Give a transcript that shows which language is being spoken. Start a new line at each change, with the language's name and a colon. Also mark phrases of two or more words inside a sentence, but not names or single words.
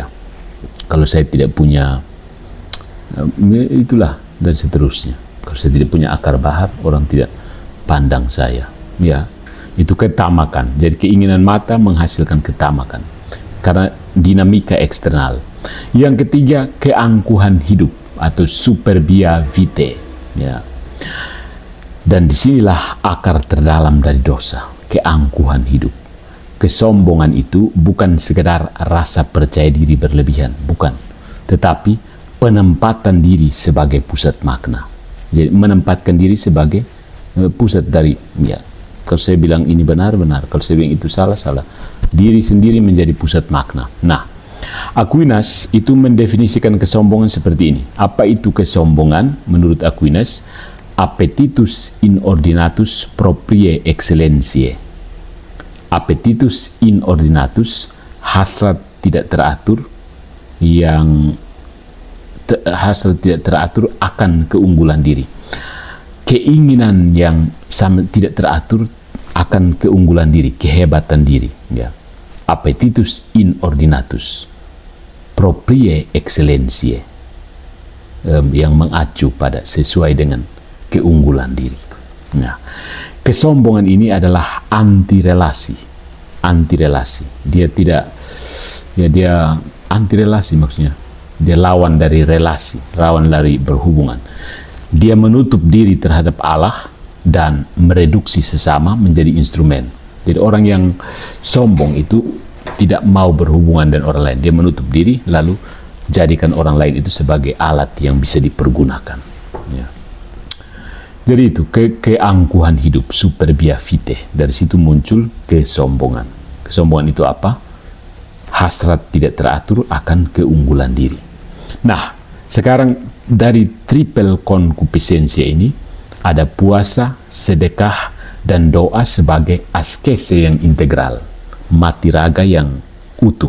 Indonesian: Kalau saya tidak punya itulah, dan seterusnya. Kalau saya tidak punya akar bahar, orang tidak pandang saya. Ya, itu ketamakan. Jadi keinginan mata menghasilkan ketamakan karena dinamika eksternal. Yang ketiga, keangkuhan hidup atau
Latin: superbia vitae,
Indonesian: ya. Dan disinilah akar terdalam dari dosa, keangkuhan hidup. Kesombongan itu bukan sekedar rasa percaya diri berlebihan, bukan. Tetapi penempatan diri sebagai pusat makna. Jadi menempatkan diri sebagai pusat dari, ya. Kalau saya bilang ini benar, benar. Kalau saya bilang itu salah, salah. Diri sendiri menjadi pusat makna. Nah, Aquinas itu mendefinisikan kesombongan seperti ini. Apa itu kesombongan? Menurut Aquinas,
Latin: appetitus inordinatus propriae excellentiae. Appetitus inordinatus,
Indonesian: hasrat tidak teratur akan keunggulan diri. Keinginan yang tidak teratur akan keunggulan diri, kehebatan diri, ya.
Latin: Appetitus inordinatus propriae excellentiae,
Indonesian: yang mengacu pada sesuai dengan keunggulan diri. Nah, kesombongan ini adalah anti relasi. Dia tidak, ya, dia anti relasi, maksudnya dia lawan dari relasi, lawan dari berhubungan. Dia menutup diri terhadap Allah dan mereduksi sesama menjadi instrumen. Jadi orang yang sombong itu tidak mau berhubungan dengan orang lain. Dia menutup diri lalu jadikan orang lain itu sebagai alat yang bisa dipergunakan. Ya. Jadi itu keangkuhan hidup,
Latin: superbia vitae.
Indonesian: Dari situ muncul kesombongan. Kesombongan itu apa? Hasrat tidak teratur akan keunggulan diri. Nah, sekarang dari
Latin: triple concupiscencia
Indonesian: ini ada puasa, sedekah, dan doa sebagai askese yang integral, mati raga yang utuh.